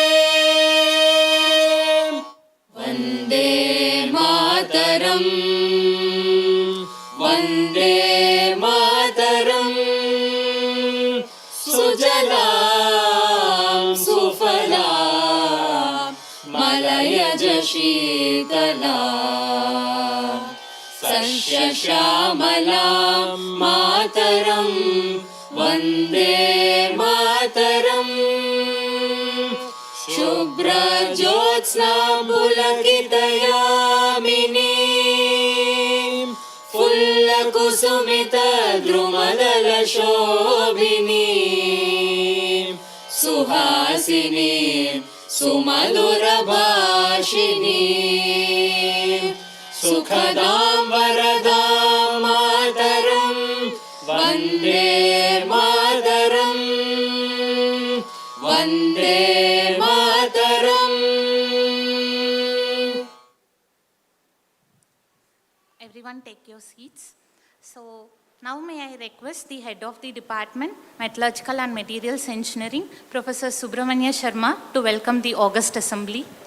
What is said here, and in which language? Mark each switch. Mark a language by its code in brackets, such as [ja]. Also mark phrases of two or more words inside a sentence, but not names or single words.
[sa] वन्दे मातरम् वन्दे मातरम् सुजलां सुफलां मलयज शीतलां सस्यश्यामलां मातरम् वन्दे मातरम् शुभ्र ज्योत्स्ना पुलकितयामिनी फुल्ल कुसुमित द्रुमदल शोभिनी सुहासिनी सुमधुर भाषिनी सुखदां वरदां मातरं वन्दे मातरं वन्दे मातरम्. [en] Everyone take your seats. So now may I request the Head of the Department, Metallurgical and Materials Engineering, Professor Subramanya Sharma, to welcome the August Assembly.